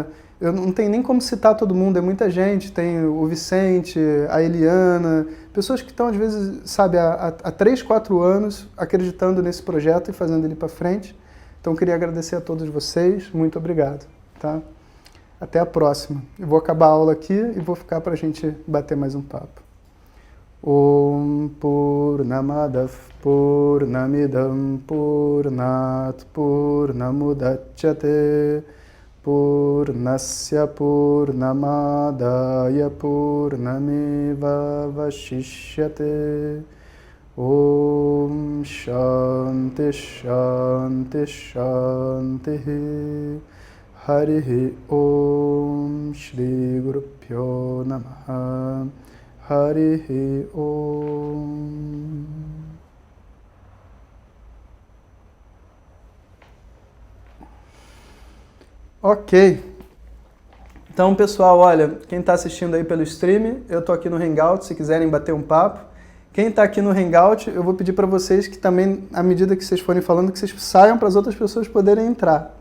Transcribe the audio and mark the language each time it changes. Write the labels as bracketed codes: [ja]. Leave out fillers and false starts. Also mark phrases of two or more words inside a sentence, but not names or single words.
[pt] Eu não tenho nem como citar todo mundo, é muita gente. Tem o Vicente, a Eliana, pessoas que estão às vezes, sabe, há 3, 4 anos acreditando nesse projeto e fazendo ele para frente. Então, eu queria agradecer a todos vocês. Muito obrigado. Tá? Até a próxima. Eu vou acabar a aula aqui e vou ficar para a gente bater mais um papo. [sa] ओम् पूर्णमदव् पूर्णमिदम् पूर्णात् पूर्णमुदच्यते पूर्णस्य पूर्णमादाय पूर्णमेव वशिष्यते ओम् शान्ति शान्ति शान्ति हरिः ओम् श्री गुरु प्यो नमः हरिः ओम्. [pt] Ok. Então, pessoal, olha, quem está assistindo aí pelo stream, eu estou aqui no Hangout, se quiserem bater um papo. Quem está aqui no Hangout, eu vou pedir para vocês que também, à medida que vocês forem falando, que vocês saiam para as outras pessoas poderem entrar, tá?